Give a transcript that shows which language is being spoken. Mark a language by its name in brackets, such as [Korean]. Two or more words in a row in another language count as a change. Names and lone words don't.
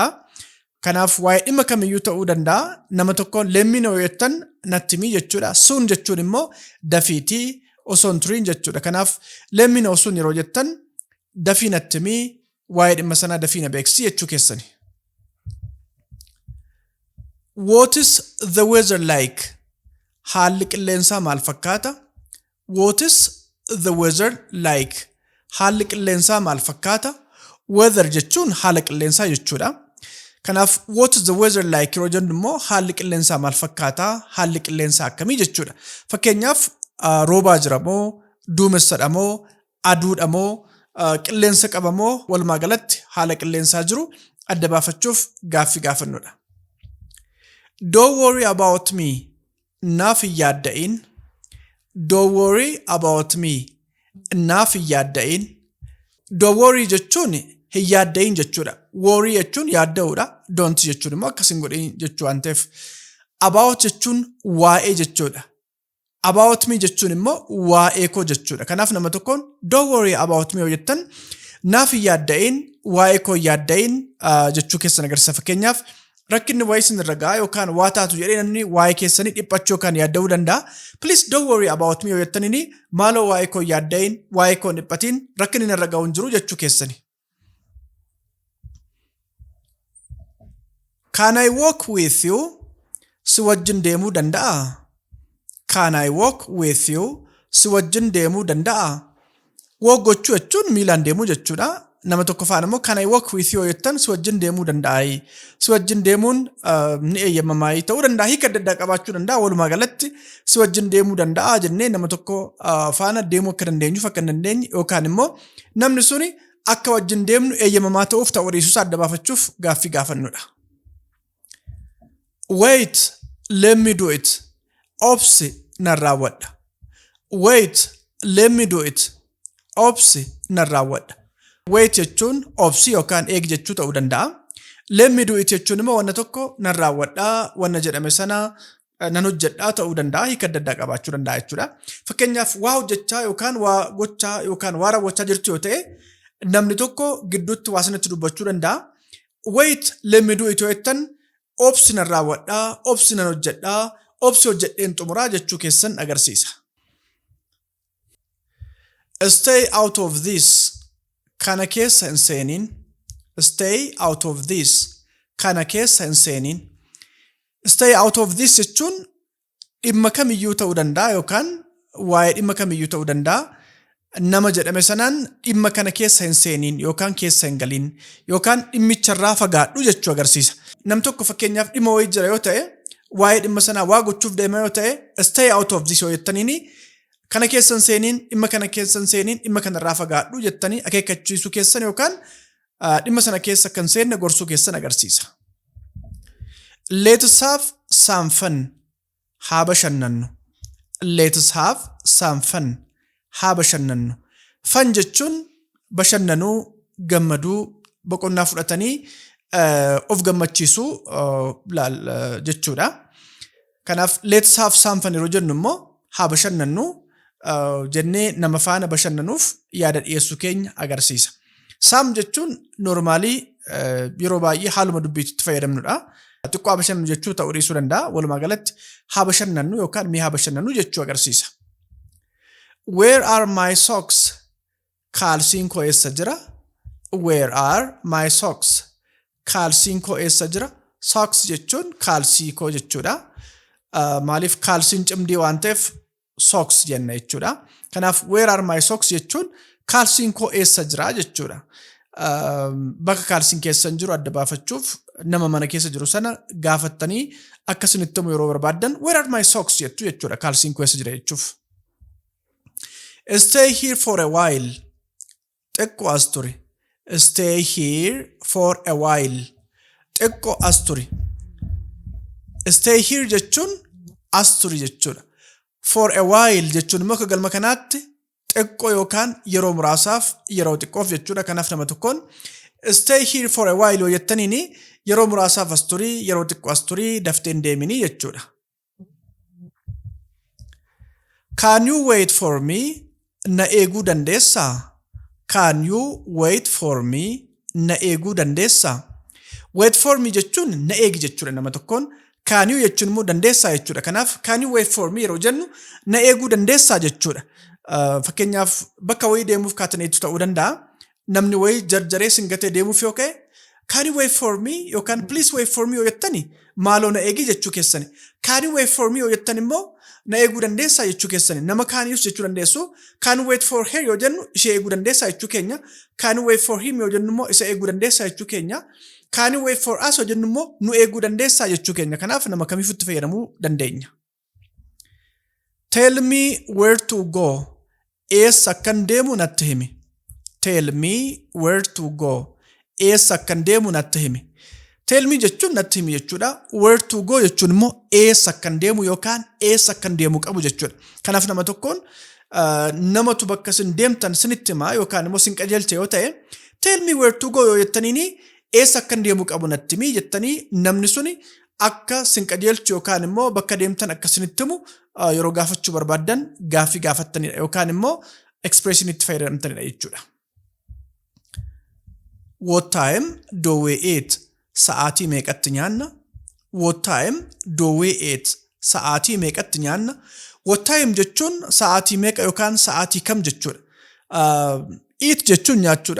[Oromo] Kanaaf waa'ee dhimma kamiyyuu ta'uu danda'a. Nama tokko [English] let me know [Oromo] jettan natti himi jechuudha. Soon jechuun immoo dafiitii osoo hin turiin jechuudha. Kanaaf [English] let me know soon [Oromo] yeroo jettan dafii natti himi waa'ee dhimma sanaa dafii na beeksisi jechuu keessani. [English] What is the weather like? [Oromo] Haalli qilleensaa maal fakkaata? [English] What is the weather like? [Oromo] Haalli qilleensaa maal fakkaata? Weather jechuun haala qilleensaa jechuudha. Kanaaf [English] what is the weather like [Oromo] yeroo jennu immoo haalli qilleensaa maal fakkaata? Haalli qilleensaa akkamii jechuudha. Fakkeenyaaf roobaa jira moo, duumessadha moo, aduudha moo, qilleensa qaba moo walumaa galatti haala qilleensaa jiru adda baafachuuf gaaffii gaafannudha. [English] Don't worry about me. [Oromo] Naaf hin yaadda'in. [English] Don't worry about me. [Oromo] Naaf hin yaadda'in. [English] Don't worry [Oromo] jechuun hin yaadda'in jechuudha. Worry jechuun yaadda'uudha. Don't jechuun immoo akkas hin godhin jechuu waan ta'eef. About jechuun waa'ee jechuudha. [English] About me [Oromo] jechuun immoo waa'ee koo jechuudha. Kanaaf nama tokkoon [English] don't worry about me [Oromo] yoo jettan naaf hin yaadda'in, waa'ee koo hin yaadda'in jechuu keessan agarsiisa. Fakkeenyaaf rakkinni waa'ee isin irra gahaa yookaan waa taatu jedhee namni waa'ee keessanii dhiphachuu yookaan yaadda'uu danda'a. [English] Please don't worry about me [Oromo] yoo jettanii maaloo waa'ee koo hin yaadda'in, waa'ee koo hin dhiphatin, rakkinni irra gahu hin jiru jechuu keessani. [English] Can I walk with you? [Oromo] Si wajjin deemuu danda'a? [English] Can I walk with you? [Oromo] Si wajjin deemuu danda'a? Walk gochuu jechuun miilaan deemuu jechuudha. Nama tokko faana immoo [English] can I walk with you [Oromo] jettan si wajjin deemuu danda'a. Si wajjin deemuun ni eeyyamamaa ta'uu danda'a. Hiika adda addaa qabaachuu danda'a. Walumaa galatti si wajjin deemuu danda'a jennee nama tokko faana deemuu akka dandeenyuuf akka hin dandeenye yookaan immoo namni suni akka wajjin deemnu eeyyamamaa ta'uuf ta'uu dhiisuusaa adda baafachuuf gaaffii gaafannudha. [English] Wait, let me do it. [Oromo] Obsi nan raawwadha. [English] Wait, let me do it. [Oromo] Obsi nan raawwadha. Wait jechuun obsi yookaan eeg jechuu ta'uu danda'a. [English] Let me do it [Oromo] jechuun immoo wanna tokko nan raawwadhaa, wanna jedhame sana nan hojjedhaa ta'uu danda'a. Hiika adda addaa qabaachuu danda'a jechuudha. Fakkeenyaaf waa hojjechaa yookaan waa gochaa yookaan waa raawwachaa jirtu yoo ta'e namni tokko gidduutti waa sanatti dubbachuu danda'a. [English] Wait, let me do it [Oromo] yoo jettan obsi nan raawwadhaa, obsi nan hojjedhaa, obsi hojjedheen xumuraa jechuu keessan agarsiisa. [English] Stay out of this. [Oromo] Kana keessa hin seeniin. [English] Stay out of this. [Oromo] Kana keessa hin seeniin. [English] Stay out of this [Oromo] jechuun dhimma kamiyyuu ta'uu danda'a yookaan waa'ee dhimma kamiyyuu ta'uu danda'a. Nama jedhame sanaan dhimma kana keessa hin seeniin yookaan keessa hin galiin yookaan dhimmicharraa fagaadhu jechuu agarsiisa. Nam tokko fakkeenyaaf dhimma wayii jira yoo ta'e waa'ee dhimma sanaa waa gochuuf deema yoo ta'e [English] stay out of this [Oromo] yoo jettaniini kana keessa hin seeniin dhimma kana keessa hin seeniin dhimma kanarraa fagaadhu jettanii akeekkachiisuu keessan yookaan dhimma sana keessa kan seenne gorsuu keessan agarsiisa. [English] Let's have some fun. [Oromo] Haa bashannannu. [English] Let's have some fun. [Oromo] Haa bashannannu. Fun jechuun bashannanuu, gammaduu, boqonnaa fudhatanii of gammachiisuu jechuudha. Kanaaf [English] let's have some fun [Oromo] yeroo jennu immoo haa bashannannu jennee nama faana bashannanuuf yaada dhiyeessuu keenya agarsiisa. Sam jechuun normaalii yeroo baay'ee haaluma dubbiitti fayyadamnudha. Xiqqoo haa bashannannu jechuu ta'uu dhiisuu danda'a. Walumaa galatti haa bashannannu yookaan mee haa bashannannu jechuu agarsiisa. [English] Where are my socks? [Oromo] Kaalsiin koo eessa jira? [English] Where are my socks? [Oromo] Kaalsiin koo eessa jira? Socks jechuun kaalsii koo jechuudha. Maaliif kaalsiin cimdii waan ta'eef socks jenna jechuudha. Kanaaf [English] where are my socks [Oromo] jechuun kaalsiin koo eessa jira jechuudha. Bakka kaalsiin keessan jiru adda baafachuuf nama mana keessa jiru sana gaafattanii akkasinitti yeroo barbaaddan [English] where are my socks [Oromo] jettu jechuudha. Kaalsiin koo eessa jira jechuuf. [English] Stay here for a while. [Oromo] Xiqqoo as turi. [English] Stay here for a while. [Oromo] Xiqqoo as turi. [English] Stay here [Oromo] jechuun as turi jechuudha. [English] For a while [Oromo] jechuun immoo akka galma kanaatti xiqqoo yookaan yeroo muraasaaf yeroo xiqqoof jechuudha. Kanaaf nama tokkoon [English] stay here for a while [Oromo] yoo jettaniini yeroo muraasaaf as turii, yeroo xiqqoo as turii dafteen deeminii jechuudha. [English] Can you wait for me? [Oromo] Na eeguu dandeessaa? [English] Can you wait for me? [Oromo] Na eeguu dandeessaa? [English] Wait for me [Oromo] jechuun na eegi jechuudha nama tokkoon. [English] Can you [Oromo] jechuun immoo dandeessaa jechuudha. Kanaaf [English] can you wait for me [Oromo] yeroo jennu na eeguu dandeessaa jechuudha. Fakkeenyaaf bakka wayii deemuuf kaataneetu ta'uu danda'a. Namni wayii jarjaree singatee deemuuf yoo ka'e [English] can you wait for me [Oromo] yookaan [English] please wait for me [Oromo] yoo jettani maaloo na eegi jechuu keessani. [English] Can you wait for me [Oromo] yoo jettan immoo na eeguu dandeessaa jechuu keessani. Nama kaanius jechuu dandeessu. [English] Can you wait for her [Oromo] yoo jennu ishee eeguu dandeessaa jechuu keenya. [English] Can you wait for him [Oromo] yoo jennu immoo isa eeguu dandeessaa jechuu keenya. [English] Can you wait for us [Oromo] yoo jennu immoo nu eeguu dandeessaa jechuu keenya. Kanaaf nama kamiifutti fayyadamuu dandeenya. [English] Tell me where to go. [Oromo] Eessa akkan deemu natti himi. [English] Tell me where to go. [Oromo] Eessa akkan deemu natti himi. [English] Tell me [Oromo] jechuun natti himi jechuudha. [English] Where to go [Oromo] jechuun immoo eessa akkan deemu yookaan eessa akkan deemu qabu jechuudha. Kanaaf nama tokkoon namatu bakka sin deemtan sinitti himaa yookaan immoo sin qajeelche yoo ta'e [English] tell me where to go [Oromo] yoo jettaniini eessa akkan deemu qabu natti himi jettanii namni suni akka sin qajeelchu yookaan immoo bakka deemtan akka sinitti himu yeroo gaafachuu barbaaddan gaaffii gaafattanidha yookaan immoo expression itti fayyadamtanidha jechuudha. [English] What time do we eat? [Oromo] Sa'aatii meeqatti nyaanna? [English] What time do we eat? [Oromo] Sa'aatii meeqatti nyaanna? [English] What time [Oromo] jechuun sa'aatii meeqa yookaan sa'aatii kam jechuudha. Eat jechuun nyaachuudha.